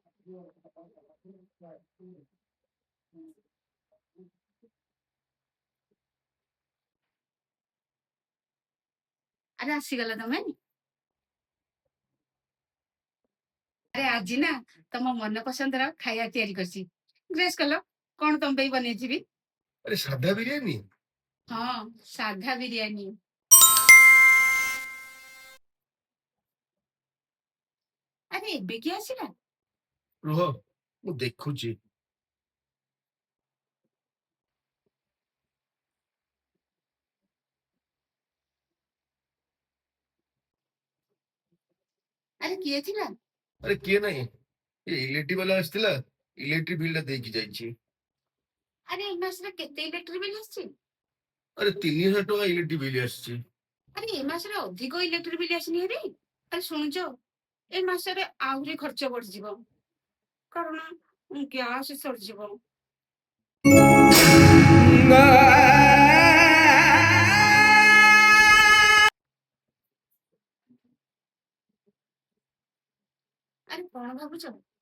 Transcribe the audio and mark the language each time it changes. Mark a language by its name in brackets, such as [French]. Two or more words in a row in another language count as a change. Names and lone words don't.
[Odia] ଆରେ ଆସିଗଲ ତମେ। ଆରେ ଆଜି ନା ତମ ମନ ପସନ୍ଦର ଖାଇବା ତିଆରି କରିଛି। ଡ୍ରେସ୍ କଲ କଣ ତମ ପାଇଁ ବନେଇଥିବି। ଆରେ ସାଧା ବିରିୟାନୀ। ହଁ, ସାଧା ବିରିୟାନୀ। ଆରେ ଏବେ କି ଆସିଲା? ରୁହ ମୁଁ ଦେଖୁଛି। ଆରେ କିଏ ଥିଲା? ଆରେ କିଏ ନାହିଁ ଏ [English] electric wala [Odia] ଆସିଥିଲା [English] electric bill [Odia] ଟା ଦେଇକି ଯାଇଛି। ଆରେ ଏ ମାସରେ କେତେ [English] electric bill [Odia] ଆସିଛି? ଆରେ 3000 ଟଙ୍କା [English] electric bill [Odia] ଆସିଛି। ଆରେ ଏ ମାସରେ ଅଧିକ [English] electric bill [Odia] ଆସିନି ହେରି। ଆରେ ଶୁଣୁଛ, ଏ ମାସରେ ଆହୁରି ଖର୍ଚ୍ଚ ବଢିଯିବ, କାରଣ ଗ୍ୟାସ୍ ସରିଯିବ। ଆରେ କଣ ଭାବୁଛ?